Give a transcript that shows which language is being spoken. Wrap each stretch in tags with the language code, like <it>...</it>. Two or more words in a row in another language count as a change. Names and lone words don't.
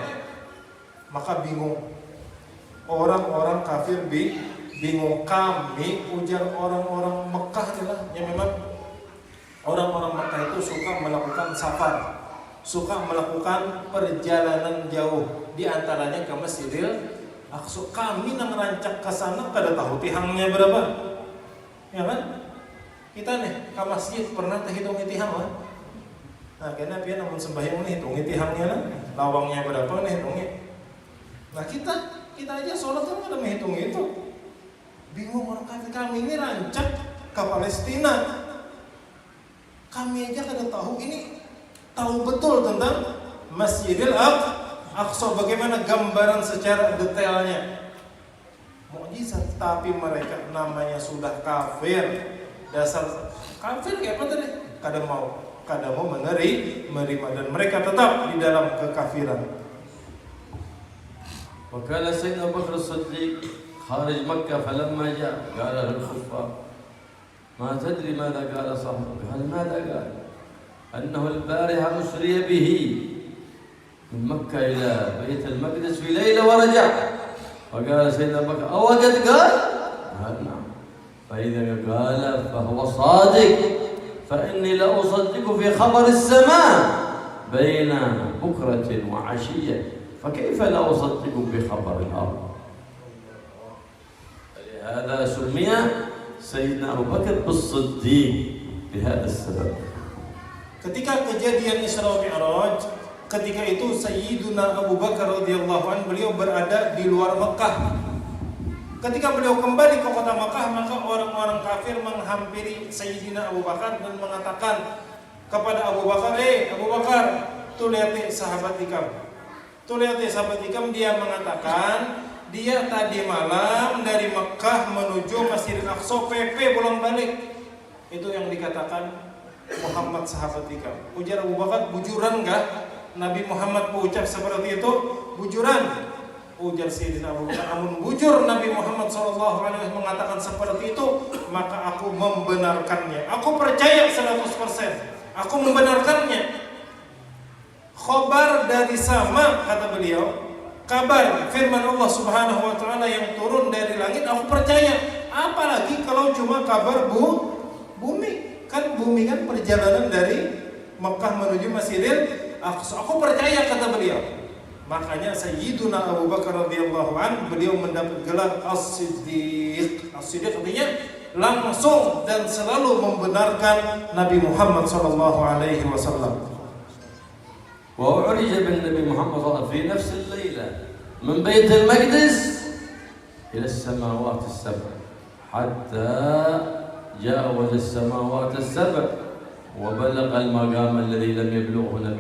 <id>Maka bingung orang-orang kafir, bingung. Kami, ujar orang-orang Mekah adalah yang memang orang-orang Mekah itu suka melakukan safar, suka melakukan perjalanan jauh, di antaranya ke Masjidil Aqsa.</id> <bjn>Kami nang rancak ke sana kada tahu tihangnya berapa, ya kan? Kita nih ke masjid pernah hitungi tihang kan? Nah, karena dia namun sembahyang nih hitungi tihangnya lah, lawangnya berapa nih hitungi. Nah kita aja sholat kan kada menghitung itu.</bjn> <id>Bingung orang kafir. Kami ini rancak ke Palestina, kami aja kada tahu ini, tahu betul tentang Masjidil Aqsa, bagaimana gambaran secara detailnya. Mukjizat, tapi mereka namanya sudah kafir. Dasar kafir kayak apa tadi? Kada mau menerima, dan mereka tetap di dalam kekafiran.</id> <ar>وكان سيدنا أبو بكر الصديق خارج مكة فلما جاء قال له الكفار ما تدري ماذا قال صاحبك؟ قال ماذا قال؟ أنه البارحة أسري به من مكة إلى بيت المقدس في ليلة ورجع. فقال سيدنا أبو بكر أوقد قال؟ قال نعم. فإذا قال فهو صادق، فإني لأصدق في خبر السماء بين بكرة وعشية، فكيف لا أصدق بخبر الأرض؟ لهذا سمي سيدنا أبو بكر بالصديق بهذا السبب.</ar> <id>Ketika kejadian Isra Mi'raj, ketika itu Sayyiduna Abu Bakar</id> <ar>رضي الله عنه,</ar> <id>beliau berada di luar Mekah. Ketika beliau kembali ke kota Mekah, maka orang-orang kafir menghampiri Sayyidina Abu Bakar dan mengatakan kepada Abu Bakar, Abu Bakar,</id> <bjn>tuh lihat sahabat ikam. Tuh lihat sahabat ikam,</bjn> <id>dia mengatakan dia tadi malam dari Mekah menuju Masjidil Aqsa PP pulang balik. Itu yang dikatakan Muhammad</id> <bjn>sahabat ikam.</bjn> <id>Ujar Abu Bakar, bujuran enggak Nabi Muhammad mengucap seperti itu? Bujuran. Ujar Sayyidina Abu Bakar,</id> <bjn>amun bujur</bjn> <id>Nabi Muhammad SAW mengatakan seperti itu, maka aku membenarkannya. Aku percaya 100%. Aku membenarkannya. Khobar dari sama, kata beliau, kabar firman Allah</id> <ar>سبحانه وتعالى</ar> <id>yang turun dari langit, aku percaya. Apalagi kalau cuma kabar bumi. Kan bumi kan perjalanan dari Mekah menuju Masjidil Aqsa. Aku percaya, kata beliau. Makanya Sayyiduna Abu Bakar</id> <ar>رضي الله عنه,</ar> <id>beliau mendapat gelar As-Siddiq. As-Siddiq artinya langsung dan selalu membenarkan Nabi Muhammad</id> <ar>صلى الله عليه وسلم. وأعرج بالنبي محمد صلى الله عليه وسلم في نفس الليلة من بيت المقدس إلى السماوات السبع حتى جاوز السماوات السبع وبلغ المقام الذي لم يبلغه نبي</ar>